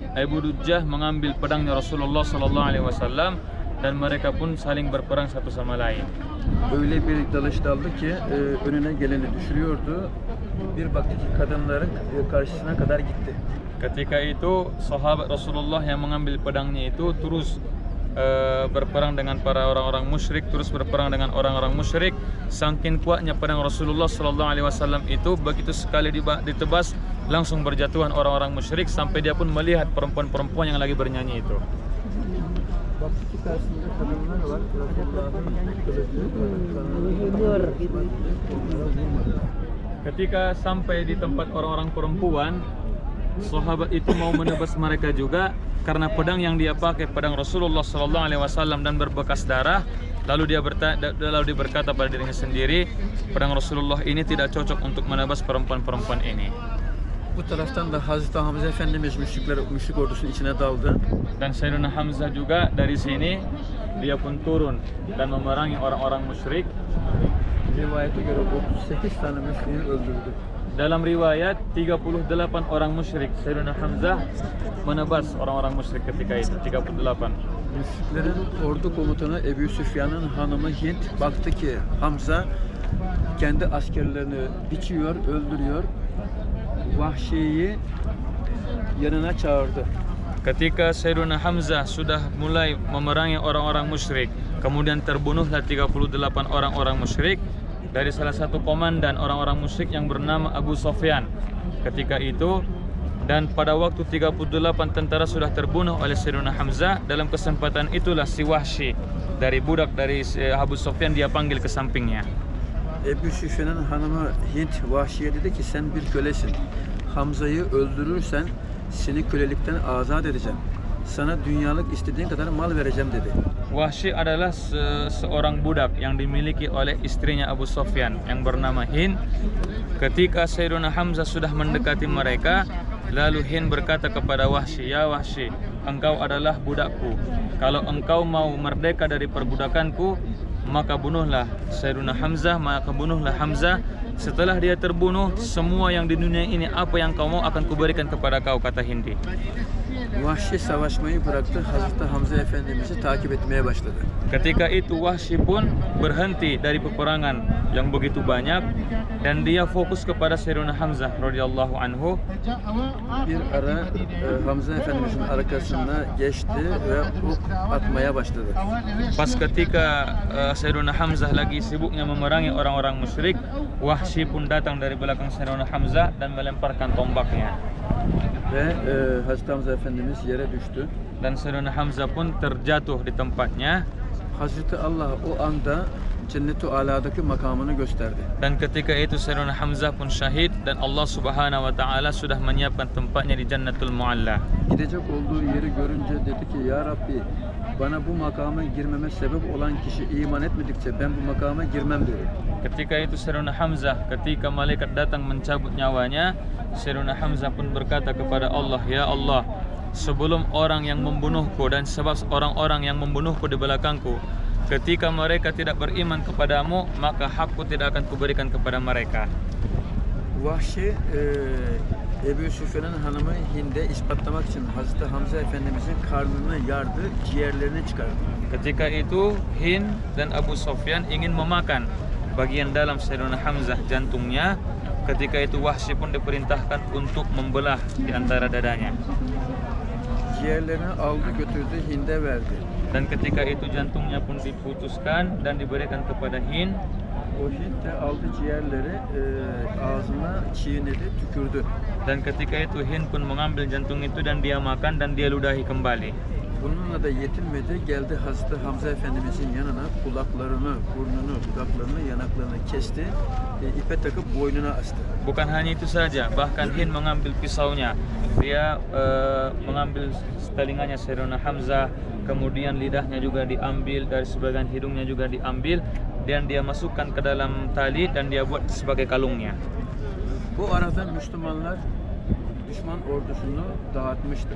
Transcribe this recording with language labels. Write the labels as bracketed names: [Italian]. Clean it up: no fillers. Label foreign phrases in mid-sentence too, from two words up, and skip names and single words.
[Indonesian] Abu Dujjah mengambil pedangnya Rasulullah [Arabic] صلى الله عليه وسلم [Indonesian] dan mereka pun saling berperang satu sama lain. [Turkish] Öyle bir dalış daldı ki önüne geleni düşürüyordu. Bir baktı ki kadınların karşısına kadar gitti. [Indonesian] Ketika itu sahabat Rasulullah yang mengambil pedangnya itu terus berperang dengan para orang-orang musyrik, terus berperang dengan orang-orang musyrik. Saking kuatnya pedang Rasulullah [Arabic] صلى الله عليه وسلم [Indonesian] itu, begitu sekali ditebas langsung berjatuhan orang-orang musyrik sampai dia pun melihat perempuan-perempuan yang lagi bernyanyi itu. [Turkish] Baktı ki karşısında kadınlar var. [Indonesian] Ketika sampai di tempat orang-orang perempuan, sahabat itu mau menebas mereka juga karena pedang yang dia pakai pedang Rasulullah [Arabic] صلى الله عليه وسلم [Indonesian] dan berbekas darah. Lalu dia berkata pada dirinya sendiri, pedang Rasulullah ini tidak cocok untuk menebas perempuan-perempuan ini. [Turkish] Bu taraftan da Hazreti Hamza Efendimiz müşrik ordusunun içine daldı. [Indonesian] Dan Sayyidina Hamzah juga dari sini dia pun turun dan memerangi orang-orang musyrik. [Turkish] Rivayete göre 38 tane müşriği öldürdü. [Indonesian] Dalam riwayat 38 orang musyrik, Sayyidina Hamzah menebas orang-orang musyrik ketika itu, 38. [Turkish] Müşriklerin ordu komutanı Ebu Süfyan'ın hanımı Hint baktı ki Hamza kendi askerlerini biçiyor, öldürüyor. Vahşi'yi yanına çağırdı. [Indonesian] Ketika Sayyidina Hamzah sudah mulai memerangi orang-orang musyrik, kemudian terbunuhlah 38 orang-orang musyrik dari salah satu komandan orang-orang musyrik yang bernama Abu Sufyan. Ketika itu dan pada waktu 38 tentara sudah terbunuh oleh Sayyidina Hamzah, dalam kesempatan itulah si Wahsy dari budak dari Abu Sufyan dia panggil ke sampingnya. [Turkish] Ebu Süfyan'ın hanımı Hint Vahşi'ye dedi ki sen bir kölesin. Hamza'yı öldürürsen seni kölelikten azat edeceğim. Sana dünyalık istediğin kadar mal vereceğim dedi. [Indonesian] Wahsy adalah seorang budak yang dimiliki oleh istrinya Abu Sufyan yang bernama Hind. Ketika Sayyidina Hamzah sudah mendekati mereka, lalu Hind berkata kepada Wahsy, "Ya Wahsy, engkau adalah budakku. Kalau engkau mau merdeka dari perbudakanku, maka bunuhlah Sayyidina Hamzah, maka bunuhlah Hamzah. Setelah dia terbunuh, semua yang di dunia ini apa yang kau mau akan kuberikan kepada kau," kata Hindi. [Turkish] Vahşi savaşmayı bıraktı. Hazreti Hamza Efendimiz'i takip etmeye başladı. [Indonesian] Ketika itu Wahsy pun berhenti dari peperangan yang begitu banyak dan dia fokus kepada Sayyidina Hamzah [Arabic] رضي الله عنه. [Turkish] Bir ara Hamza Efendimiz'in arkasına geçti ve ok atmaya başladı. [Indonesian] Pas ketika Sayyidina Hamzah lagi sibuknya memerangi orang-orang musyrik, Wahsy pun datang dari belakang Sayyidina Hamzah dan melemparkan tombaknya. [Turkish] Ve Hazreti Hamza Efendimiz yere düştü. [Indonesian] Dan Sayyidina Hamzah pun terjatuh di tempatnya. [Turkish] Hazreti Allah o anda Cennet-i Ala'daki makamını gösterdi. [Indonesian] Dan ketika itu Sayyidina Hamzah pun syahid dan Allah [Arabic] سبحانه وتعالى [Indonesian] sudah menyiapkan tempatnya di Jannatul Mu'alla. [Turkish] Gidecek olduğu yeri görünce dedi ki [Arabic] يا رب [Turkish] bana bu makama girmeme sebep olan kişi iman etmedikçe ben bu makama girmem dedi. [Indonesian] Ketika itu Sayyidina Hamzah, ketika malaikat datang mencabut nyawanya, Sayyidina Hamzah pun berkata kepada Allah, "Ya Allah, sebelum orang yang membunuhku dan sebab orang-orang yang membunuhku di belakangku, ketika mereka tidak beriman kepadamu, maka hakku tidak akan kuberikan kepada mereka." [Turkish] Vahşi Ebu Süfyan'ın hanımı Hind'e ispatlamak için Hazreti Hamza Efendimiz'in karnını yardı, ciğerlerini çıkardı. [Indonesian] Ketika itu Hind dan Abu Sufyan ingin memakan bagian dalam Sayyidina Hamzah, jantungnya. Ketika itu Wahsy pun diperintahkan untuk membelah di antara dadanya. [Turkish] Ciğerlerini aldı götürdü Hind'e verdi. [Indonesian] Dan ketika itu jantungnya pun diputuskan dan diberikan kepada Hind. [Turkish] O Hint de aldı ciğerleri ağzına çiğnedi, tükürdü. [Indonesian] Dan ketika itu Hind pun mengambil jantung itu dan dia makan dan dia ludahi kembali. [Turkish] Bununla da yetinmedi. Geldi Hazreti Hamza Efendimiz'in yanına kulaklarını, burnunu, dudaklarını, yanaklarını kesti. İpe takıp boynuna astı. [Indonesian] Bukan hanya itu saja, bahkan Hind mengambil pisaunya. Dia mengambil telinganya Sayyidina Hamzah, kemudian lidahnya juga diambil, dari sebagian hidungnya juga diambil dan dia masukkan ke dalam tali dan dia buat sebagai kalungnya. [Turkish] Bu arada Müslümanlar düşman ordusunu dağıtmıştı.